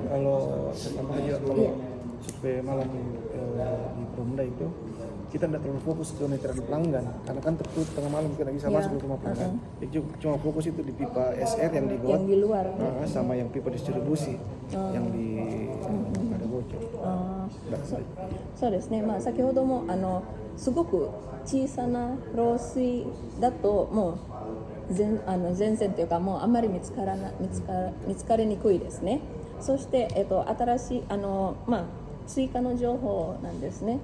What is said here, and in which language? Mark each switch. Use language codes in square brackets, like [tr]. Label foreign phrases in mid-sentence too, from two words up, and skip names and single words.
[id] Kalau survei malam di Perumda itu kita tidak terlalu fokus ke meteran pelanggan karena kan tertutup tengah malam kita bisa masuk ke rumah pelanggan. Cuma fokus itu di pipa SR yang di luar sama yang pipa distribusi yang di ada bocor. [ja] そうですね。先ほどもすごく小さな漏水だともう前線というかもうあまり見つかりにくいですね。そして、新しい追加の情報なんですね。